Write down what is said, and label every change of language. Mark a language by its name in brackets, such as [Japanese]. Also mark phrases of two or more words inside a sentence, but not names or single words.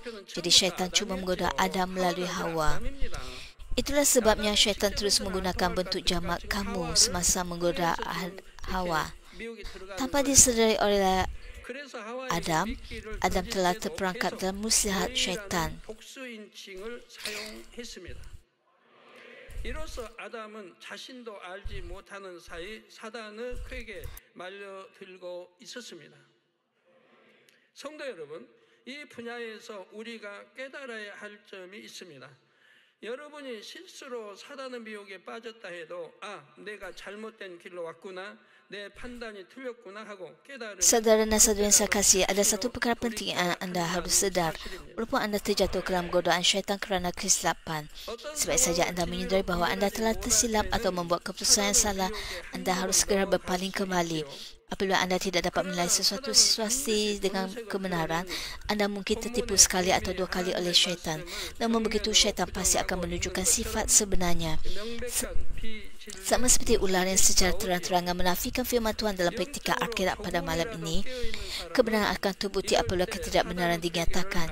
[Malay] Jadi syaitan cuma menggoda Adam melalui Hawa. Itulah sebabnya syaitan terus menggunakan bentuk jamak kamu semasa menggoda Hawa. Tanpa disedari oleh Adam telah terperangkap dalam muslihat syaitan. [Korean] 이로써 아담은 자신도 알지 못하는 사이 사단의 쾌에 말려들고 있었습니다. 성도 여러분, 이 분야에서 우리가 깨달아야 할 점이 있습니다. 여러분이 실수로 사단의 미혹에 빠졌다 해도 내가 잘못된 길로 왔구나. [Malay] Saudara dan saudara yang saya kasih, ada satu perkara penting yang anda harus sedar. Walaupun anda terjatuh ke dalam godaan syaitan kerana kesilapan, sebaik saja anda menyedari bahawa anda telah tersilap atau membuat keputusan yang salah, anda harus segera berpaling kembali. Apabila anda tidak dapat menilai sesuatu situasi dengan kebenaran, anda mungkin tertipu sekali atau dua kali oleh syaitan. Namun begitu, syaitan pasti akan menunjukkan sifat sebenarnya. Sama seperti ular yang secara terang-terangan menafikan firman Tuhan dalam praktika akhirat pada malam ini, kebenaran akan terbukti apabila ketidakbenaran dinyatakan.